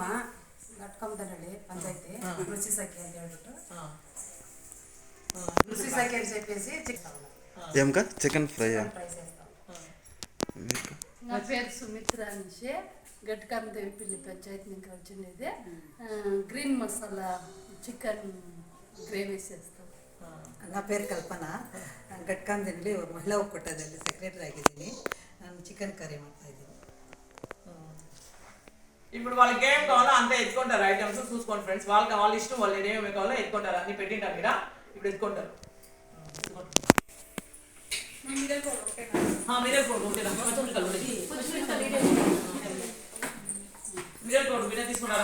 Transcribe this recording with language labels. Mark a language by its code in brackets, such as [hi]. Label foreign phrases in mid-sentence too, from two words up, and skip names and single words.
[te] గట్కందరళి పంచాయతీ రుచి సఖి అని ಹೇಳ್ಬಿಟ್ಟು రుచి సఖి అని చెప్పేసి [en] chicken fry [te] చేస్తాం. నా పేరు సుమిత్ర అనేసి గట్కందేవిపల్లి పంచాయతీ నుంచి వచ్చిండేది. గ్రీన్ మసాలా చికెన్ ಗ್ರೇವಿ చేస్తాం. నా పేరు కల్పన. [kn] ಗಟ್ಕಂದಲ್ಲಿ ಮಹಿಳಾ ಒಕ್ಕೂಟದಲ್ಲಿ ಸೆಕ್ರೆಟರಿ ಆಗಿದ್ದೀನಿ. ನಾನು [en] chicken curry [kn] ಮಾಡ್ತಾ ಇದ್ದೀನಿ. [te] ఇప్పుడు వాళ్ళకి ఏం కావాలో అంతే ఎత్తుకుంటారు. ఐటమ్స్ చూసుకోండి ఫ్రెండ్స్. వాళ్ళ ఇష్టం, వాళ్ళు ఏమేమి కావాలో ఎత్తుకుంటారు. అన్ని పెట్టింటారు ఇక్కడ, ఇప్పుడు ఎత్తుకుంటారు. మీరే పౌడర్ మీరే తీసుకుంటారా?